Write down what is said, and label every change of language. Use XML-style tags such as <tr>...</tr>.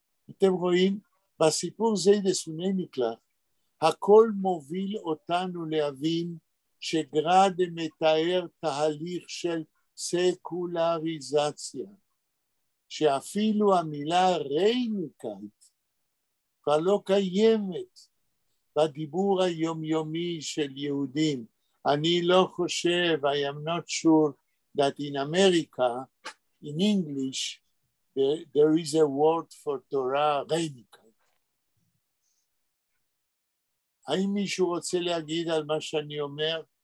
<he>אתם רואים, בסיפור זה לסוני מקלט, הכל מוביל אותנו להבין שגרדה מתאר תהליך של סקולריזציה, שאפילו המילה רייניקייט כבר לא קיימת בדיבור היומיומי של יהודים. אני לא חושב,</he> <en>I am not sure that in America, in English, there is a word for Torah, רייניקייט.</en> <he>האם מישהו רוצה להגיד על מה שאני אומר?</he>